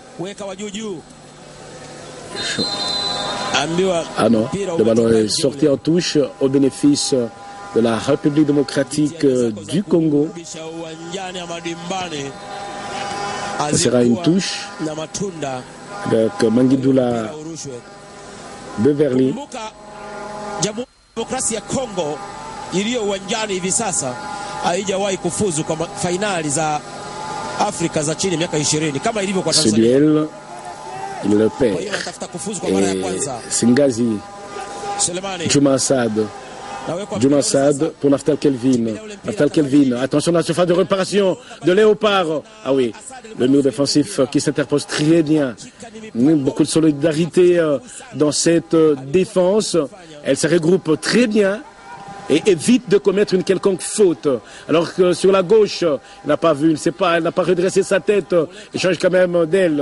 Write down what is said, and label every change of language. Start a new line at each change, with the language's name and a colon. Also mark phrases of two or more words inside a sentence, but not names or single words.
French: Ah non, le ballon est sorti en touche au bénéfice de la République démocratique du Congo. Ce sera une touche avec Mangidoula Beverly.
Swahili: Demokrasia ya Kongo iliyo uwanjani hivi sasa haijawahi kufuzu kwa fainali za Afrika za chini miaka 20 kama ilivyo kwa Tanzania.
French: Ce duel, il le perd. Et Singazi, Juma Assad Juma Saad pour Naftal Kelvin. Naftal Kelvin, attention à la surface de réparation de Léopard. Ah oui, le mur défensif qui s'interpose très bien. Beaucoup de solidarité dans cette défense. Elle se regroupe très bien et évite de commettre une quelconque faute. Alors que sur la gauche, elle n'a pas vu, elle n'a pas redressé sa tête, il change quand même d'elle.